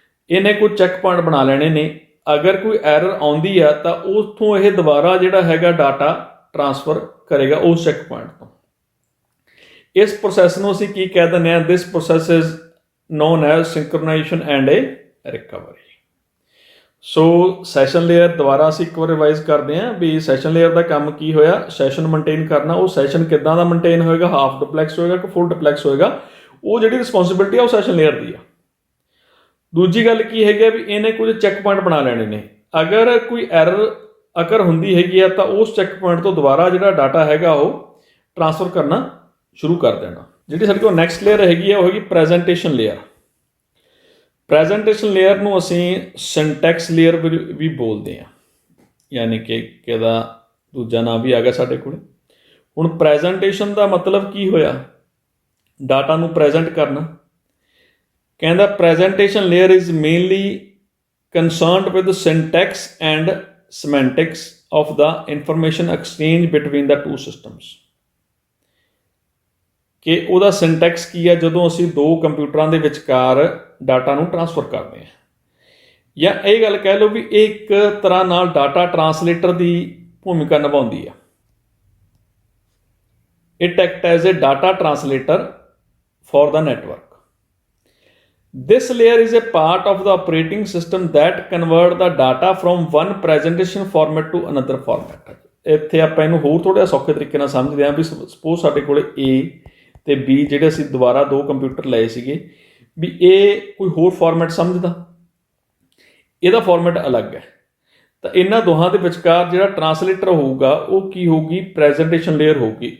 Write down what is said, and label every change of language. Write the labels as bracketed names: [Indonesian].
[Punjabi] ਇਹਨੇ ਕੋਈ check point ਬਣਾ ਲੈਣੇ ਨੇ, ਅਗਰ ਕੋਈ ਐਰਰ ਆਉਂਦੀ ਆ ਤਾਂ ਉੱਥੋਂ ਇਹ ਦੁਬਾਰਾ ਜਿਹੜਾ ਹੈਗਾ ਡਾਟਾ ਟਰਾਂਸਫਰ ਕਰੇਗਾ ਉਸ ਚੈੱਕ ਪੁਆਇੰਟ ਤੋਂ। ਇਸ ਪ੍ਰੋਸੈਸ ਨੂੰ ਅਸੀਂ ਕੀ ਕਹਿ ਦਿੰਦੇ ਹਾਂ, [English] This process is known as synchronization and a recovery. [Punjabi] So session layer ਦੁਬਾਰਾ ਅਸੀਂ ਇੱਕ ਵਾਰ ਰਿਵਾਈਜ਼ ਕਰਦੇ ਹਾਂ ਵੀ ਸੈਸ਼ਨ ਲੇਅਰ ਦਾ ਕੰਮ ਕੀ ਹੋਇਆ, ਸੈਸ਼ਨ ਮੇਨਟੇਨ ਕਰਨਾ। ਉਹ ਸੈਸ਼ਨ ਕਿੱਦਾਂ ਦਾ ਮੇਨਟੇਨ ਹੋਏਗਾ, ਹਾਫ ਡੁਪਲੈਕਸ ਹੋਏਗਾ ਕਿ ਫੁੱਲ ਡੁਪਲੈਕਸ ਹੋਏਗਾ, ਉਹ ਜਿਹੜੀ ਰਿਸਪੌਂਸਿਬਿਲਿਟੀ ਆ ਉਹ ਸੈਸ਼ਨ ਲੇਅਰ ਦੀ ਆ। ਦੂਜੀ ਗੱਲ ਕੀ ਹੈਗੀ ਆ ਵੀ ਇਹਨੇ ਕੁਝ ਚੈੱਕ ਪੁਆਇੰਟ ਬਣਾ ਲੈਣੇ ਨੇ। ਅਗਰ ਕੋਈ ਐਰਰ ਅਗਰ ਹੁੰਦੀ ਹੈਗੀ ਆ ਤਾਂ ਉਸ ਚੈੱਕ ਪੁਆਇੰਟ ਤੋਂ ਦੁਬਾਰਾ ਜਿਹੜਾ ਡਾਟਾ ਹੈਗਾ ਉਹ ਟ੍ਰਾਂਸਫਰ ਕਰਨਾ ਸ਼ੁਰੂ ਕਰ ਦੇਣਾ। ਜਿਹੜੀ ਸਾਡੇ ਕੋਲ ਨੈਕਸਟ ਲੇਅਰ ਹੈਗੀ ਆ ਉਹ ਹੈਗੀ ਪ੍ਰੈਜੈਂਟੇਸ਼ਨ ਲੇਅਰ। ਪ੍ਰੈਜੈਂਟੇਸ਼ਨ ਲੇਅਰ ਨੂੰ ਅਸੀਂ ਸਿੰਟੈਕਸ ਲੇਅਰ ਵੀ ਬੋਲਦੇ ਹਾਂ, ਯਾਨੀ ਕਿ ਇਹਦਾ ਦੂਜਾ ਨਾਮ ਵੀ ਆ ਗਿਆ ਸਾਡੇ ਕੋਲ। ਹੁਣ ਪ੍ਰੈਜੈਂਟੇਸ਼ਨ ਦਾ ਮਤਲਬ ਕੀ ਹੋਇਆ, ਡਾਟਾ ਨੂੰ ਪ੍ਰੈਜੈਂਟ ਕਰਨਾ। [English] ਕਹਿੰਦਾ presentation layer is mainly concerned with the syntax and semantics of the information exchange between the two systems। [Punjabi] ਕਿ ਉਹਦਾ ਸਿੰਟੈਕਸ ਕੀ ਹੈ ਜਦੋਂ ਅਸੀਂ ਦੋ ਕੰਪਿਊਟਰਾਂ ਦੇ ਵਿਚਕਾਰ ਡਾਟਾ ਨੂੰ ਟ੍ਰਾਂਸਫਰ ਕਰਦੇ ਹਾਂ, ਜਾਂ ਇਹ ਗੱਲ ਕਹਿ ਲਓ ਵੀ ਇਹ ਇੱਕ ਤਰ੍ਹਾਂ ਨਾਲ ਡਾਟਾ ਟਰਾਂਸਲੇਟਰ ਦੀ ਭੂਮਿਕਾ ਨਿਭਾਉਂਦੀ ਆ। [English] It act as a data translator for the network. This layer is a part of the operating system that convert the data from one presentation format to another format। [Punjabi] ਇੱਥੇ ਆਪਾਂ ਇਹਨੂੰ ਹੋਰ ਥੋੜ੍ਹਾ ਸੌਖੇ ਤਰੀਕੇ ਨਾਲ ਸਮਝਦੇ ਹਾਂ ਵੀ ਸਪੋਜ਼ ਸਾਡੇ ਕੋਲ A ਤੇ B ਜਿਹੜੇ ਅਸੀਂ ਦੁਬਾਰਾ ਦੋ ਕੰਪਿਊਟਰ ਲਏ ਸੀਗੇ, ਵੀ ਇਹ ਕੋਈ ਹੋਰ ਫਾਰਮੈਟ ਸਮਝਦਾ, ਇਹਦਾ ਫਾਰਮੈਟ ਅਲੱਗ ਹੈ, ਤਾਂ ਇਹਨਾਂ ਦੋਹਾਂ ਦੇ ਵਿਚਕਾਰ ਜਿਹੜਾ ਟਰਾਂਸਲੇਟਰ ਹੋਊਗਾ ਉਹ ਕੀ ਹੋਊਗੀ, ਪ੍ਰੈਜੈਂਟੇਸ਼ਨ ਲੇਅਰ ਹੋਊਗੀ।